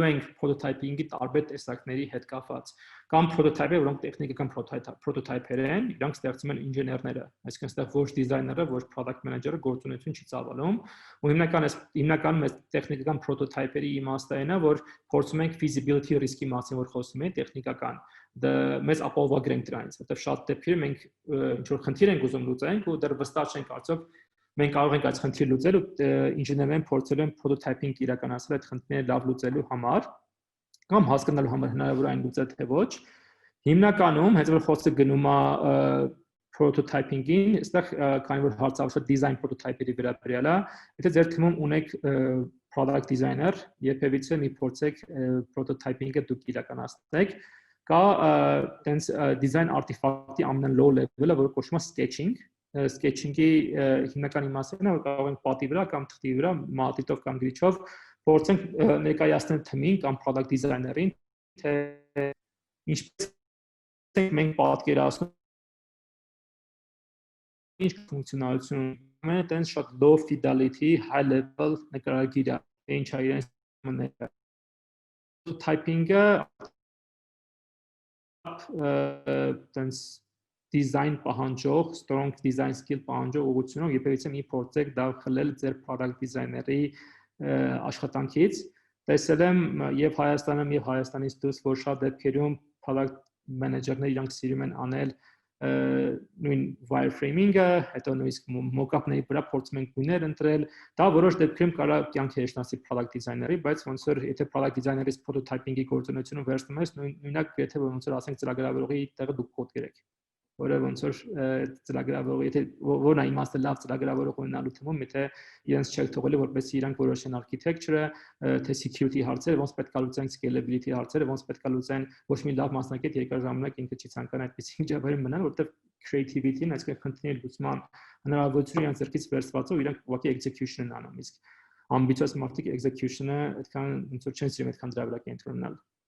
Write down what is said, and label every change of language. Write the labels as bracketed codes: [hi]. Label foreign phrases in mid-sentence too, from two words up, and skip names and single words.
[hy] ենք prototyping-ի տարբեր տեսակների հետ կապված։ Կամ prototype-ը, որոնք տեխնիկական prototype-եր են, իրանք ստեղծում են ինժեներները, այսինքն այստեղ ոչ դիզայները, ոչ [en] product manager-ը [hy] գործունեություն չի ծավալում, ու հիմնականում այս տեխնիկական prototype-երի իմաստը այն է, որ փորձում ենք [en] feasibility risk-ի [hy] մասին որ խոսում ենք, տեխնիկական, մեզ ապահովագրենք դրանից, որտեղ շատ դեպքերում մենք ինչ որ խնդիր ենք ուզում լուծենք ու դեռ վստահ չենք արդյոք մենք կարող ենք այդ խնդիրը լուծել ու ինժեներներն փորձել են prototyping իրականացնել այդ խնդիրները լավ լուծելու համար կամ հասկանալու համար հնարավոր այն լուծել թե ոչ։ Հիմնականում, հենց որ խոսքը գնում է prototyping-ին, այստեղ քանի որ հարցը [en] design prototype-երի [hy] վերաբերյալ է, եթե ձեր թիմում ունեք [en] product designer, [hy] երբևիցե մի փորձեք prototyping-ը դուք իրականացնեք, կա տենց [en] design artifact-ի [hy] ամենալոw level-ը, որը կոչվում է sketching, sketching-ի հիմնական իմաստն է, որ կարող ենք պատի վրա կամ թղթի վրա մատիտով կամ գրիչով փորձենք ներկայացնել թիմին կամ [en] product designer-ին, [hy] թե ինչպես մենք պատկերացնում ինչ ֆունկցիոնալություն ունի, տենց շատ [en] low fidelity, high level [hy] նկարագիր է, ինչ է իրենց մները։ Typing-ը տենց design պահանջող, [en] strong design skill [hy] պահանջող ուղղությունով երբևիցե մի փորձեք դա խլել ձեր [en] product designer-ի [hy] աշխատանքից։ Տեսել եմ եւ Հայաստանում եւ Հայաստանից դուրս, որ շատ դեպքերում [en] product manager-ները [hy] իրանք սիրում են անել նույն wireframing-ը, հետո նույնիսկ mock-up-ների վրա փորձում են գույներ ընտրել։ Դա որոշ դեպքերում կարող է կյանքի հեշտացնել [en] product designer-ի, [hy] բայց ոնց որ եթե [en] product designer-ից [hy] prototyping-ի գործունեությունը վերցնում ես, նույնակ եթե ոնց որ ասենք ծրագրավորողի տեղը դուք կոդ գրեք, որը ոնց որ ծրագրավորող, եթե որն է իմաստը լավ ծրագրավորող ունենալու թվում, եթե իրենց չեք թողելու, որպեսզի իրանք որոշեն architecture-ը, թե security հարցերը, ոնց պետք է լուծեն scalability հարցերը, ոնց պետք է լուծեն ոչ մի լավ մասնակից երկար ժամանակ ինքը չի ցանկանա այդպեսի միջավայրում մնալ, որտեղ creativity-ն, այսինքն խնդիրների լուծման հնարավորությունը իրենց ձեռքից վերցված ու իրանք ուղղակի execution-ն անում, իսկ ambitious մարդիկ execution-ը այդքան ոնց որ չեն սիրում այդքան դրա վրա կենտրոնանալ։